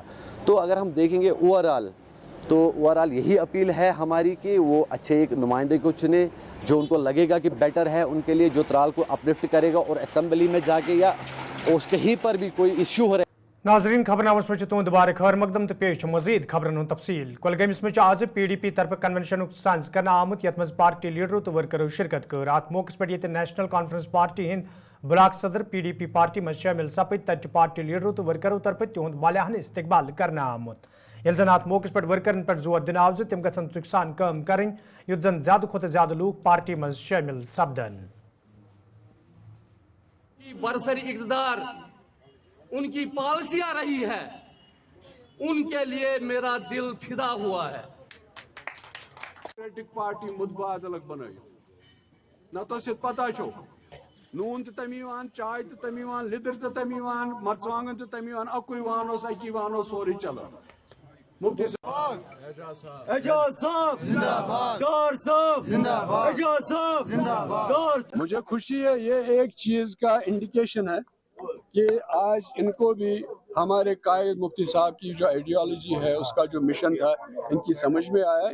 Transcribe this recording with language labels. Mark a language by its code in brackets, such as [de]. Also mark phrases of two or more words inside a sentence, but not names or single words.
[ur] تو اگر ہم دیکھیں گے [en] over all [ur] یہی اپیل ہے ہماری کہ وہ اچھے ایک نمائندے کو چنے جو ان کو لگے گا کہ بیٹر ہے ان کے لیے، جو ترال کو اپلفٹ کرے گا، اور اسمبلی میں جا کے یا اس کہیں پر بھی کوئی ایشو ہو رہا ہے. [ks] ناظرین خبرنامس میں تہد دوبارہ خیر مقدم تو پیش مزید خبرن ہند تفصیل. کولگامس میں آز PDP طرف کنونشن سانز کرنا آمت یت مز پارٹی لیڈرو تو ورکرو شرکت کر. ات موقع پہ یہ نیشنل کانفرنس پارٹی ہند بلاک صدر PDP پارٹی مز شامل سپد. تت پارٹی لیڈرو تو ورکرو طرف تہد والیاہن استقبال کرنا آمت. یل زن ات موقع پہ ورکرن پہ زور دن آو تم گھن ژک سان کام کریں یُتھ زن زیادہ کھت زیادہ لوگ پارٹی مز شامل سپدن. [ur] برسری اقتدار ان کی پالیسیاں رہی ہے، ان کے لیے میرا دل فدا ہوا ہے. [ks] پارٹی مدبا الگ بنائی نتس پتہ چھو نون تو تمی چائے تو تمی لدر تو تمی مرژوانگن تو تمی اکوئی وانوس اکی وانو سوری چلان. [ur] مفتی صاحب اعجاز صاحب زندہ باد، ڈار صاحب زندہ باد، اعجاز صاحب زندہ باد. مجھے خوشی ہے، یہ ایک چیز کا انڈیکیشن ہے کہ آج ان کو بھی ہمارے قائد مفتی صاحب کی جو آئیڈیالوجی ہے، اس کا جو مشن تھا، ان کی سمجھ میں آیا.